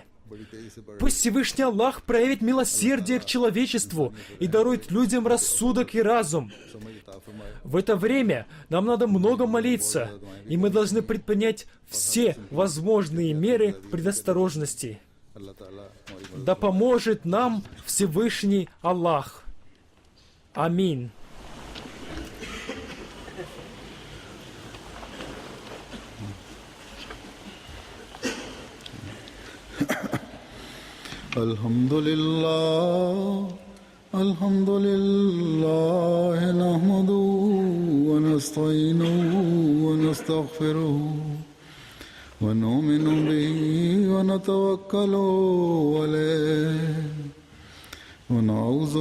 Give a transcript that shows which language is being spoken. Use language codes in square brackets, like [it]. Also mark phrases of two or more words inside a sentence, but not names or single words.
[ru] Пусть Всевышний Аллах проявит милосердие к человечеству и дарует людям рассудок и разум. В это время нам надо много молиться, и мы должны предпринять все возможные меры предосторожности. Да поможет нам Всевышний Аллах. Аминь. [ar] الحمد لله نحمده ونستعينه ونستغفره ونؤمن به ونتوكل عليه ونعوذ